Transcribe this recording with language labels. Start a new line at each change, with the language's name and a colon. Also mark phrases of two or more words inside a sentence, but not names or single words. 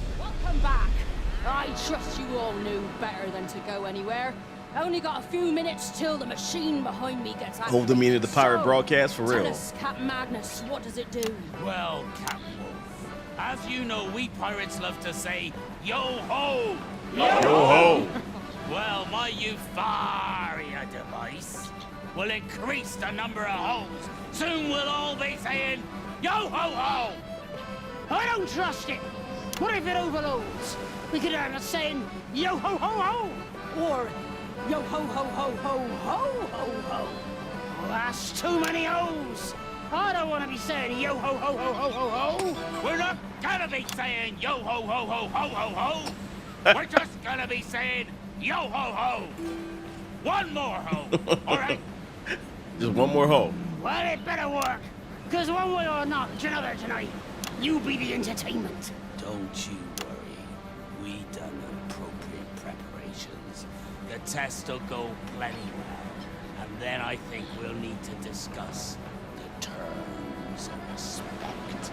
English: I trust you all knew better than to go anywhere. Only got a few minutes till the machine behind me gets out. Hold the meaning of the pirate So, broadcast for tell real. us, Captain Magnus, what does it do? Well, Captain Wolf, as you know, we pirates love to say, yo-ho! Yo-ho! Well, my Euphoria device will increase the number of hoes. Soon we'll all be saying, yo-ho-ho! I don't trust it. What if it overloads? We could have a saying, yo ho ho ho, or yo ho ho ho ho ho ho ho. Well, that's too many hoes. I don't want to be saying yo ho ho ho ho ho ho. We're not gonna be saying yo-ho-ho-ho-ho-ho-ho. We're just gonna be saying yo-ho-ho. One more ho, all right? Just one more hoe. Well, it better work, because one way or another tonight, you be the entertainment. Don't you worry. We done appropriate preparations. The test will go plenty well. And then I think we'll need to discuss the terms of respect.